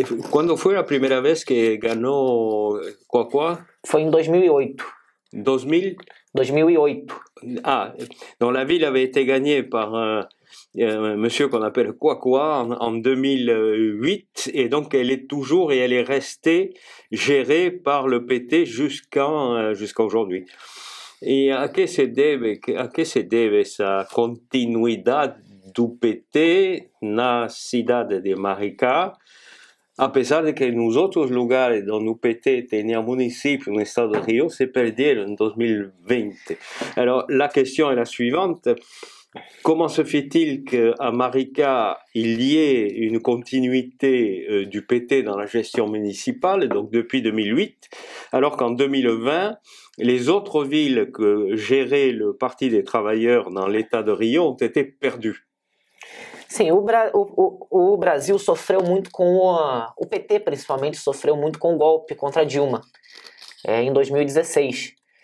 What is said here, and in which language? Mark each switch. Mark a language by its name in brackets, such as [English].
[Portuguese] Quando foi a primeira vez que ganhou Quaquá? Foi em 2008. 2008. [French] Ah, donc la ville avait été gagnée par un monsieur qu'on appelle Quaquá en 2008, et donc elle est toujours et elle est restée gérée par le PT jusqu'à aujourd'hui. [Portuguese] Et a que se deve essa continuidade do PT na cidade de Maricá, apesar de que nos outros lugares onde o PT tinha município no estado de Rio se perderam en 2020. [French] Alors la question est la suivante: comment se fait-il qu'à Maricá il y ait une continuité du PT dans la gestion municipale, donc depuis 2008, alors qu'en 2020 les autres villes que gérait le Parti des Travailleurs dans l'état de Rio ont été perdues? [Portuguese] Sim, o Brasil sofreu muito com o PT, principalmente, sofreu muito com o golpe contra Dilma em 2016.